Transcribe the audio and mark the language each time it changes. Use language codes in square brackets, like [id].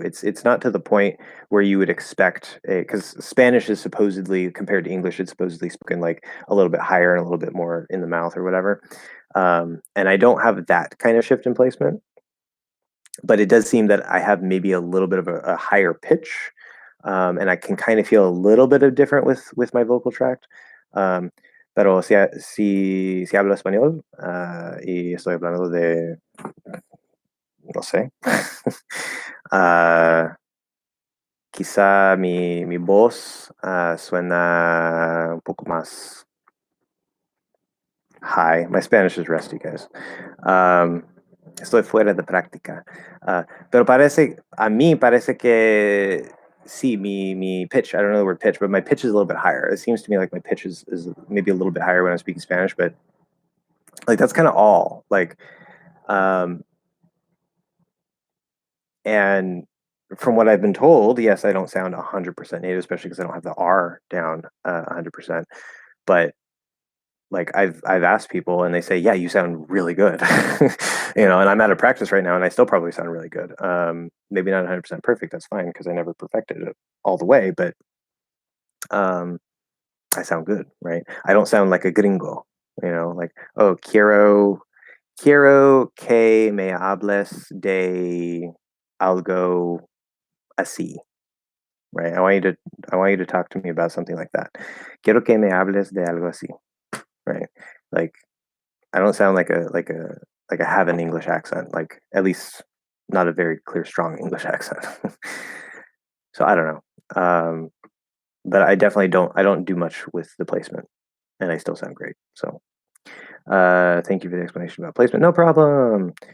[en] It's not to the point where you would expect because Spanish is supposedly compared to English, it's supposedly spoken like a little bit higher and a little bit more in the mouth or whatever. And I don't have that kind of shift in placement, but it does seem that I have maybe a little bit of a higher pitch, and I can kind of feel a little bit of different with my vocal tract. [es] Um, pero si hablo español y estoy hablando de, no sé, ah, quizá mi voz suena un poco más high. [en] My Spanish is rusty, guys. [es] Um, Estoy fuera de práctica. Pero a mí parece que sí, mi pitch, [en] I don't know the word pitch, but my pitch is a little bit higher. It seems to me like my pitch is maybe a little bit higher when I'm speaking Spanish, but like that's kind of all. Like, um, and from what I've been told, yes, I don't sound 100% native, especially because I don't have the R down 100%. But like I've asked people and they say, yeah, you sound really good. And I'm out of practice right now and I still probably sound really good. Maybe not 100% perfect, that's fine because I never perfected it all the way, but um I sound good, right? I don't sound like a gringo, like, oh, [es] quiero que me hables de algo así, [en] right? I want you to talk to me about something like that. [es] Quiero que me hables de algo así, [en] right? Like I don't sound like I have an English accent, like at least not a very clear, strong English accent. So I don't know, but I definitely don't. I don't do much with the placement, and I still sound great. So thank you for the explanation about placement. No problem.